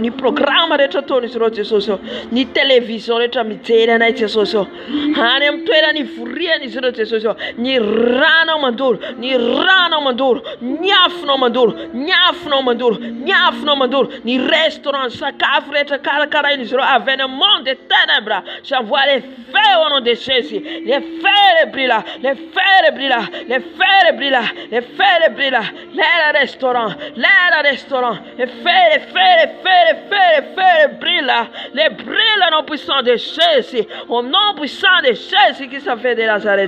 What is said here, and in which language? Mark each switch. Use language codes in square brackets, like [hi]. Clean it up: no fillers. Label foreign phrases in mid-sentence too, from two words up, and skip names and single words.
[mg] Ny programa rehetra ataony izy ireo Jesosy. Ny television rehetra mijery anay Jesosy. Any amin'ny toerany ivoriany izy ireo Jesosy. Ny rano mandoro, ny afinao mandoro, ny restaurant sakafo rehetra karakarainy izy ireo avy any amin'ny [fr] monde des ténèbres. J'envoie les feux au nom de Jésus. Les feux brillent là, les feux brillent là, les feux brillent là, les feux brillent là. Les restaurants, les feux brillent là. Les brillent au nom puissant de Jésus. Au nom puissant de Jésus qui s'en fait de Nazareth.